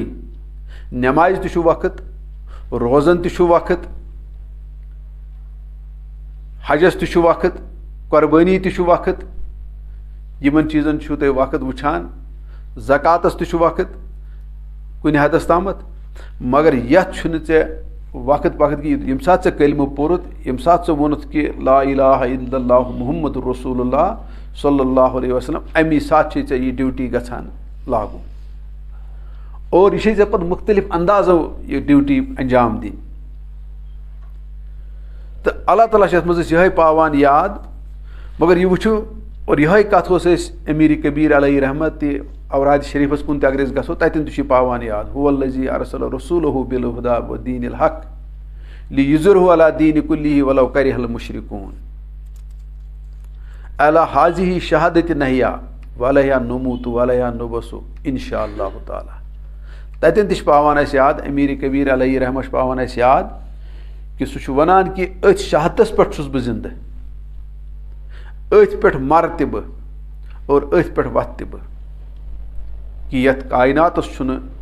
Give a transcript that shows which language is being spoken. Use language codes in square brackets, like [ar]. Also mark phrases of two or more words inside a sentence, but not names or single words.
[ks] نٮ۪مازِ تہِ چھُ وقت روزن تہِ چھُ وقت حجس تہِ چھُ وقت قۄربٲنی تہِ چھُ وقت. یِمن چیٖزن چھُو تُہۍ وقت وٕچھان زکاتس تہِ چھُ وقت کُنہِ حدس تامتھ مگر یتھ چھُنہٕ ژےٚ وقت کہ ییٚمہِ ساتہٕ ژےٚ کلمہٕ پوٚرُتھ ییٚمہِ ساتہٕ ژےٚ ووٚنُتھ کہ [ar] لا الہ الا اللہ محمد رسول اللہ صلی اللہ علیہ وسلم [ks] امی ساتہٕ چھے ژےٚ یہِ ڈیوٹی گژھان لاگوٗ اور یہِ چھے ژےٚ پتہٕ مختلف اندازو یہِ ڈیوٹی انجام دِنۍ تہٕ اللہ تعالیٰ چھِ یتھ منٛز أسۍ یِہے پاوان یاد مگر یہِ وٕچھو اور یِہے کتھ اوس أسۍ امیٖر کبیٖر علیہ رحمت تہِ اوراد شریفس کُن تہِ اگر أسۍ گژھو تتٮ۪ن تہِ چھُ یہِ پاوان یاد [ar] هو الذی ارسل رسوله بالهدى ودین الحق لیظہرہ علی الدین کلہ ولو کرہ المشرکون الا هذه شہادت نحیا وعلیہا نموت وعلیہا نبعث انشاء اللہ تعالیٰ [ks] تتٮ۪ن تہِ چھِ پاوان اسہِ یاد امیٖر کبیٖر علیہ رحمت چھُ پاوان اسہِ یاد کہ سُہ چھُ ونان کہ أتھۍ شہادتس پٮ۪ٹھ چھُس بہٕ زندٕ أتھۍ پٮ۪ٹھ مرٕ تہِ بہٕ اور أتھۍ پٮ۪ٹھ وتھٕ تہِ بہٕ کہ یتھ کائناتس چھُنہٕ